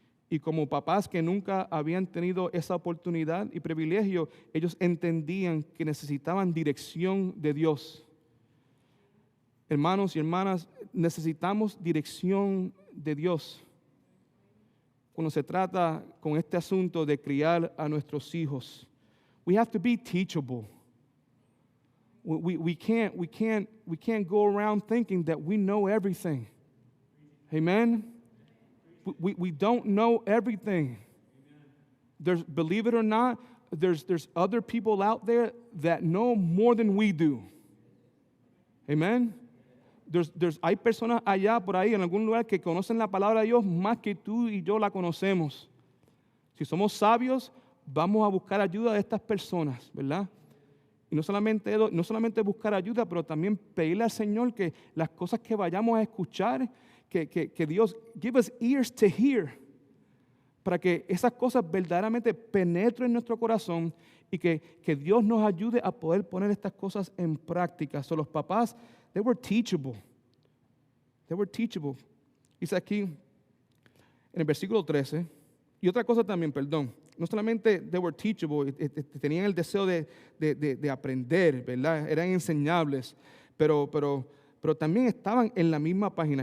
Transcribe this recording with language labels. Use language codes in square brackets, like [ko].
[es] Y como papás que nunca habían tenido esa oportunidad y privilegio, ellos entendían que necesitaban dirección de Dios. Hermanos y hermanas, necesitamos dirección de Dios cuando se trata con este asunto de criar a nuestros hijos. [en] We have to be teachable. We can't go around thinking that we know everything. Amen? We don't know everything. Believe it or not, there's other people out there that know more than we do. Amen? [es] Hay personas allá por ahí en algún lugar que conocen la palabra de Dios más que tú y yo la conocemos. Si somos sabios, vamos a buscar ayuda de estas personas, ¿verdad? Y no solamente buscar ayuda, pero también pedirle al Señor que las cosas que vayamos a escuchar, que Dios [en] give us ears to hear, [es] para que esas cosas verdaderamente penetren en nuestro corazón y que Dios nos ayude a poder poner estas cosas en práctica. [en] So, [es] los papás, [en] they were teachable. They were teachable. [es] Dice aquí en el versículo 13, y otra cosa también, perdón, no solamente [en] they were teachable, [es] tenían el deseo de aprender, ¿verdad? Eran enseñables, pero también estaban en la misma página.